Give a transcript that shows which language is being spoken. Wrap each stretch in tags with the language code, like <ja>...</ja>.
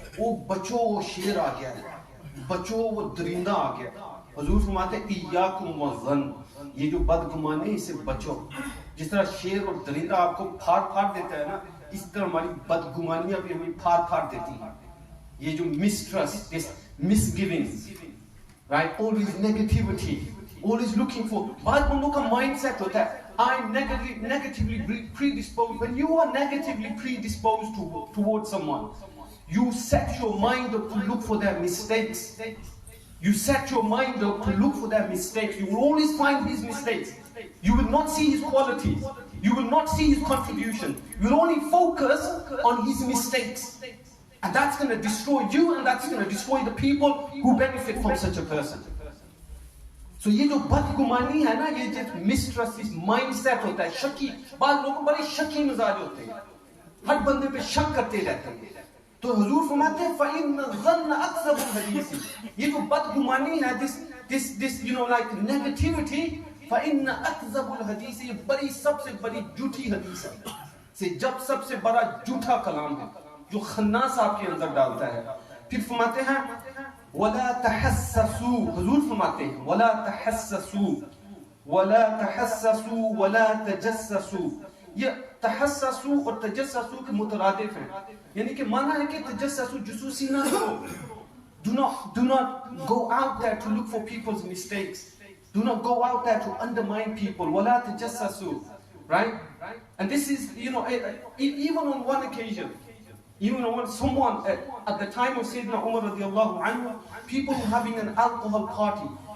<hi>वो बचो, वो शेर आ गया है, बचो वो दरिंदा आ गया. हुजूर फरमाते हैं</hi> <ar>इय्याकुम वज़न्न,</ar> <hi>ये जो बदगुमानी इससे बचो. जिस तरह शेर और दरिंदा आपको फाड़ देता है ना, इस तरह हमारी बदगुमानियां भी हमें फाड़ देती हैं. ये जो</hi> <en>mistrust, this misgivings, right? Always negativity, always looking for.</en> <hi>बाद बंदों का mindset होता है,</hi> <en>I'm negatively predisposed. When you are negatively predisposed towards someone, you set your mind up to look for their mistakes. You set your mind up to look for their mistakes. You will always find his mistakes. You will not see his qualities. You will not see his contribution. You will only focus on his mistakes. And that's going to destroy you, and that's going to destroy the people who benefit from such a person.</en> <hi>So ये जो बदगुमानी है ना, ये जो mistrust, इस mindset होता है, shaky. बाद लोग बड़े शकी मिजाज होते हैं, हर बंदे पे शक करते रहते हैं. तो हुजूर फरमाते हैं</hi> <ar>फ़इन्न ज़न्न अकज़बुल हदीसी.</ar> <hi>ये जो बदगुमानी है,</hi> <en>this like negativity,</en> <ar>फ़इन्न अकज़बुल हदीसी,</ar> <hi>ये बड़ी सबसे बड़ी झूठी हदीस है. से जब सबसे बड़ा झूठा कलाम है जो खन्नास आपके अंदर डालता है. फिर फरमाते हैं</hi> <ar>वला तहस्ससू,</ar> <hi>हुजूर फरमाते हैं</hi> <ar>वला तहस्ससू वला तहस्ससू वला तजस्ससू।</ar> <hi>ये तहस्ससू और तजस्ससू के मुतरादिफ हैं, यानी कि माना है कि तजस्ससू जुसूसी ना करो।</hi> <en>Do not go out there to look for people's mistakes. Do not go out there to undermine people.</en> <ar>وَلَا تَجَسَّسُوا. Right?</ar> <en>And this is, even on one occasion, even when someone, at the time of Sayyidina Umar radiallahu anhu, people were having an alcohol party.</en>